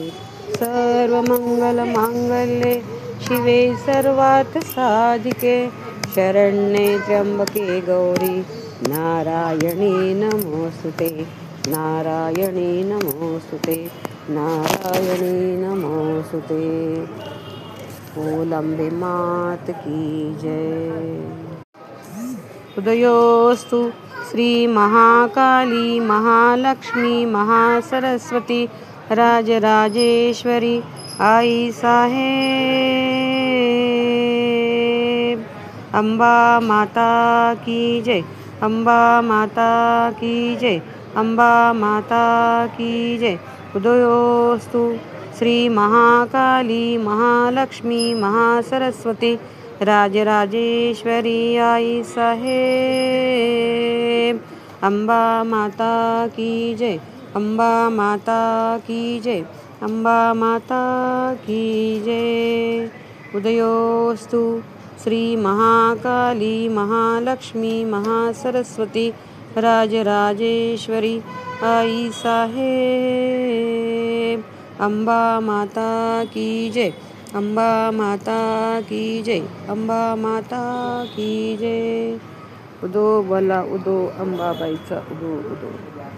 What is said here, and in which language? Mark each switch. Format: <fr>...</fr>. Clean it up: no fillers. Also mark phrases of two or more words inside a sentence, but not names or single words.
<sa>सर्वमङ्गलमाङ्गल्ये शिवे सर्वार्थसाधिके, शरण्ये त्र्यम्बके गौरी नारायणी नमोस्तुते। नारायणी नमोस्तुते, नारायणी नमोस्तुते।</sa> <hi>बोल अम्बे मात की जय।</hi> <mr>उदयोस्तु श्री महाकाली महालक्ष्मी महासरस्वती राजराजेश्वरी आई साहेब।</mr> <hi>अंबा माता की जय, अंबा माता की जय, अंबा माता की जय।</hi> <mr>उदयोस्तु श्री महाकाली महालक्ष्मी महासरस्वती राजराजेश्वरी आई साहेब।</mr> <hi>अंबा माता की जय, अंबा माता की जय, अंबा माता की जय।</hi> <mr>उदयोस्तु श्री महाकाली महालक्ष्मी महासरस्वती राजराजेश्वरी आई साहेब।</mr> <hi>अंबा माता की जय, अंबा माता की जय, अंबा माता की जय।</hi> <mr>उदो बोला उदो, अंबाबाईचा उदो उदो।</mr>